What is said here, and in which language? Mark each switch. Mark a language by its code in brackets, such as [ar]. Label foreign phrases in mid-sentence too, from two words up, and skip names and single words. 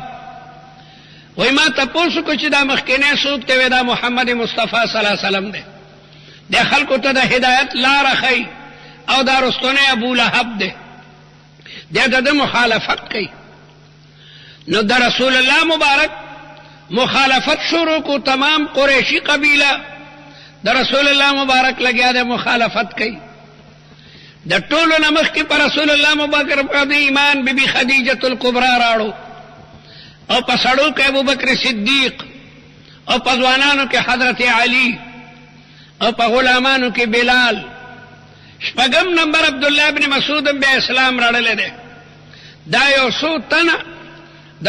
[ps] وی ما تپوس کو چې دا مخکنی څوک ته وی دا محمد مصطفی [ar] صلی الله علیه وسلم [ps] دی، د خلقو ته د هدایت لاره ښیي او دا رستنی ابو لهب دی، د مخالفت کوي. نو د رسول الله مبارک مخالفت شروع کو تمام قریشی قبیلہ د رسول الله مبارک لګیا د مخالفت کوي د ټولو نه مخکې پر رسول الله مبارک باندې ایمان بی بی خدیجه الکبرى راړو او په سړو کې ابو بکر صدیق او په ځوانانو کې حضرت علی او په غلامانو کې بلال شپږم نمبر عبد الله ابن مسعود به اسلام راړل دي دا یو څو تنه د